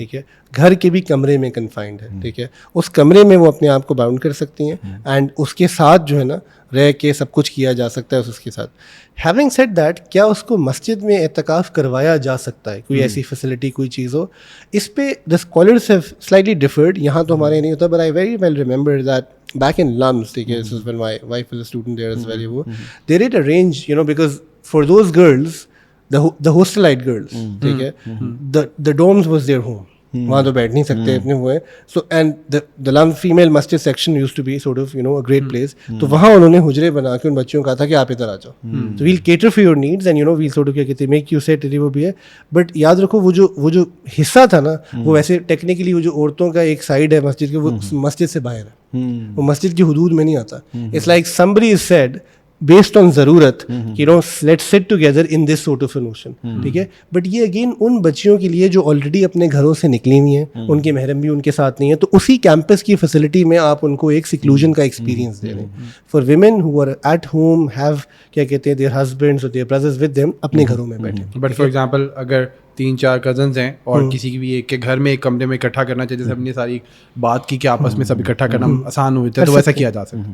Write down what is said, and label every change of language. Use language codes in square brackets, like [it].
[ur] ٹھیک ہے, گھر کے بھی کمرے میں کنفائنڈ ہے. ٹھیک ہے, اس کمرے میں وہ اپنے آپ کو باؤنڈ کر سکتی ہیں, اینڈ اس کے ساتھ جو ہے نا رہ کے سب کچھ کیا جا سکتا ہے اس کے ساتھ. [en] having said that, [ur] کیا اس کو مسجد میں اعتکاف کروایا جا سکتا ہے, کوئی ایسی فیسلٹی کوئی چیز ہو؟ اس پہ [en] The scholars have slightly differed. [ur] یہاں تو ہمارے نہیں ہوتا, [en] but I very well remember that back in Lums, [ur] ٹھیک ہے, [en] this is when my wife was a student there as well, وہ they did arrange, you know, because for those girls, the hostelite girls, ٹھیک ہے, the dorms was their home. [ur] وہاں تو بیٹھ نہیں سکتے اپنے ہوئے. [en] So and the Lum female masjid section used to be sort of, you know, a great place. [ur] تو وہاں انہوں نے حجرے بنا کے ان بچوں کو کہا تھا کہ آپ ادھر آ جاؤ, [en] so we'll cater for your needs and, you know, we'll sort of [ur] کیا کہتے ہیں [en] make you set, [ur] وہ بھی ہے. بٹ یاد رکھو وہ جو حصہ تھا نا, وہ ویسے ٹیکنیکلی وہ جو عورتوں کا ایک سائڈ ہے مسجد کے, وہ مسجد سے باہر ہے, وہ مسجد کی حدود میں نہیں آتا. [en] It's like somebody said based on ضرورت, you know, let's sit together in this sort of a notion. [ur] ٹھیک ہے, بٹ یہ اگین ان بچیوں کے لیے جو آلریڈی اپنے گھروں سے نکلی ہوئی ہیں, ان کے محرم بھی ان کے ساتھ نہیں ہے, تو اسی کیمپس کی فیسلٹی میں آپ ان کو ایک سیکلوژن کا ایکسپیرینس دے رہے ہیں. [en] for women who are at home have [ur] کیا کہتے ہیں [en] their husbands اور their brothers with them, [ur] اپنے گھروں میں بیٹھے. [en] but for example [ur] اگر 3-4 کزنز ہیں اور کسی کی بھی ایک کے گھر میں ایک کمرے میں اکٹھا کرنا چاہیے, جیسے ہم نے ساری بات کی کہ آپس میں سب اکٹھا کرنا آسان ہوتا ہے, تو ویسا کیا جا سکتا ہے,